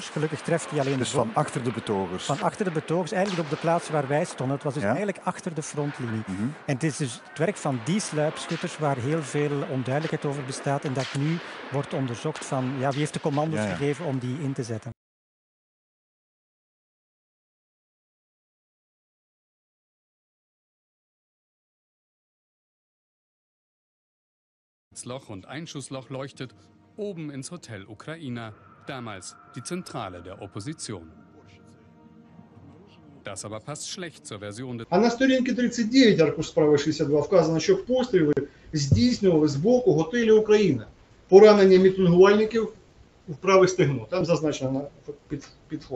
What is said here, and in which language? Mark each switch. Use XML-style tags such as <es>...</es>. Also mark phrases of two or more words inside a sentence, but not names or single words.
<nl>Ja. Gelukkig treft die alleen dus de boom. Dus van achter de betogers? Van achter de betogers, eigenlijk op de plaats waar wij stonden. Het was dus eigenlijk achter de frontlinie. En het is dus het werk van die sluipschutters waar heel veel onduidelijkheid over bestaat en dat nu wordt onderzocht van wie heeft de commando's gegeven om die in te zetten.</nl> <de>Loch und Einschussloch leuchtet, oben ins Hotel Ukraina, damals die Zentrale der Opposition. Das aber passt schlecht zur Version des...</de> <uk>А на сторінці 39 аркуш справи 62 вказано, що постріли здійснювали з боку готелю Україна. Поранення мітингувальників в праве стегно. Там зазначено підход.</uk>